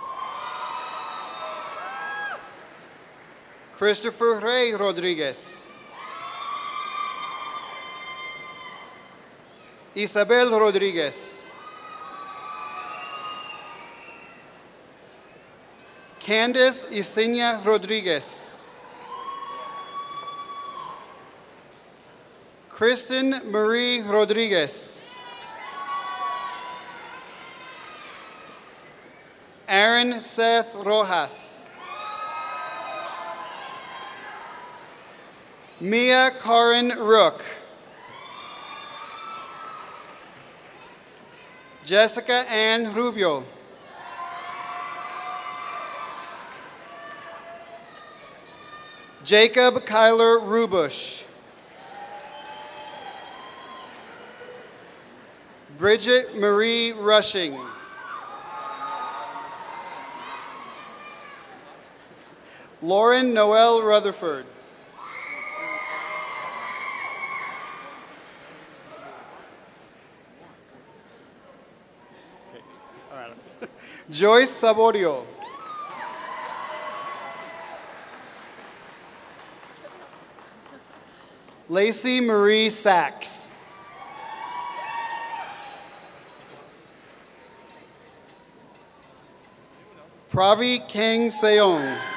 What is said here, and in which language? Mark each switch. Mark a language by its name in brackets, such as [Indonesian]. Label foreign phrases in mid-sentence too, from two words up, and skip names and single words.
[English] Christopher Ray Rodriguez. Isabel Rodriguez. Candice Yesenia Rodriguez. Kristen Marie Rodriguez. Aaron Seth Rojas. Mia Karin Rook. Jessica Ann Rubio. Jacob Kyler Rubush. Bridget Marie Rushing. Lauren Noel Rutherford. Okay. All right. Joyce Saborio. Lacey Marie Sachs. Pravi Kang Seong.